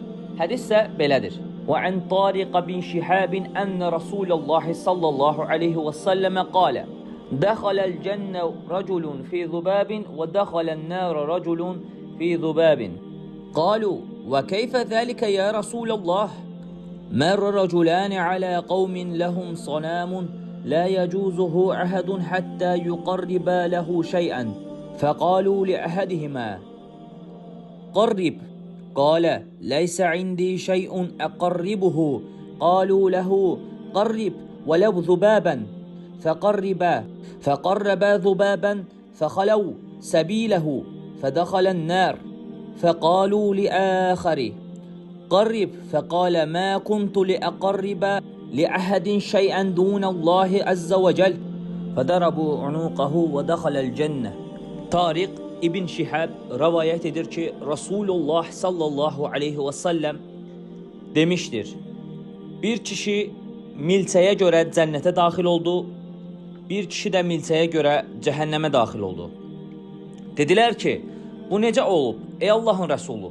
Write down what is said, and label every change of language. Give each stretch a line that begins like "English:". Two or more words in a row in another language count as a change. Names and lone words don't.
Azerbaijani: Hədis isə belədir:
Arabic: وعن طارق بن شهاب أن رسول الله صلى الله عليه وسلم قال دخل الجنة رجل في ذباب ودخل النار رجل في ذباب və dəxalən nər rəculun fi zubabin. قالوا وكيف ذلك يا رسول الله? مر رجلان على قوم لهم صنام لا يجوزه أحد حتى يقرب له شيئا فقالوا لأحدهما قرب قال ليس عندي شيء أقربه قالوا له قرب ولو ذبابا فقربا ذبابا فخلوا سبيله فدخل النار فقالوا لآخره قرب فقال ما كنت لأقرب لأحد شيئا دون الله عز وجل فضربوا عنقه ودخل الجنة.
Azerbaijani: Tariq İbn Şihab rivayet edir ki, Rasulullah
Arabic: صلى الله عليه وسلم
Azerbaijani: demiştir: Bir kişi milçəyə görə cənnətə daxil oldu, bir kişi də milçəyə görə cəhənnəmə daxil oldu. Dedilər ki, bu necə olub ey Allahın Rəsulu?